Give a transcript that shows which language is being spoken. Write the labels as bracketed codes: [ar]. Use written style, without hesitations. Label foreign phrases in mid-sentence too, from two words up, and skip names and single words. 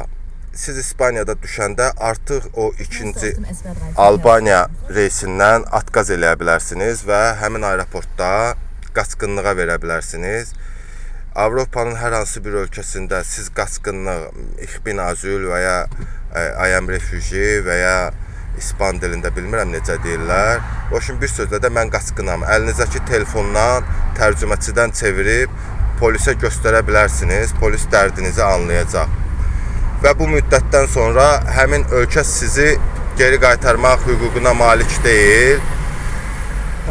[az] Siz İspaniyada düşəndə artıq o ikinci Albaniya reysindən atqaz eləyə bilərsiniz və həmin aeroportda qaçqınlığa verə bilərsiniz. Avropanın hər hansı bir ölkəsində siz qaçqınlıq, [de] ich bin azül [az] və ya [en] I am refugee [az] və ya İspan dilində bilmirəm necə deyirlər. O üçün bir sözlə də mən qaçqınam. Əlinizdəki telefondan tərcüməçidən çevirib polisə göstərə bilərsiniz. Polis dərdinizi anlayacaq. Və bu müddətdən sonra həmin ölkə sizi geri qaytarmaq hüququna malik deyil.